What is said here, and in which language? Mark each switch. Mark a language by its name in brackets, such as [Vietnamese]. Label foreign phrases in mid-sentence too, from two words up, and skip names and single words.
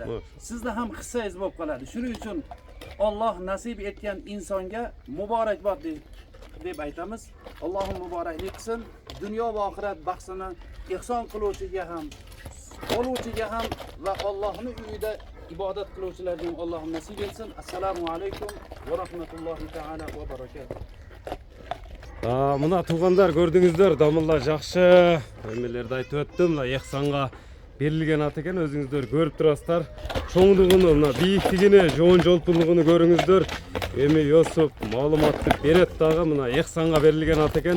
[Uzbek] Sizda ham hissangiz bo'lib qoladi. Shuning uchun Alloh nasib etgan insonga muborakbod deb aytamiz. Allohim muboraklik qilsin. Dunyo va oxirat baxsini ehson qiluvchiga ham, oluvchiga ham va Allohning uyida ibodat qiluvchilarga ham Allohim nasib etsin. Assalomu alaykum va rahmatullohi taala va barakatuh. [Kyrgyz] Мына туугандар, көрдүңүздөр, Дамылла жакшы эмелерди айтып өттүм. Мына эхсанга берилген ат экен, өзүңүздөр көрүп турасыздар. Чоңдугуну, мына бийиктигини, жоон жолпундугуну көрүңүздөр. Эми Юсуп маалыматты берет дагы, мына эхсанга берилген ат экен.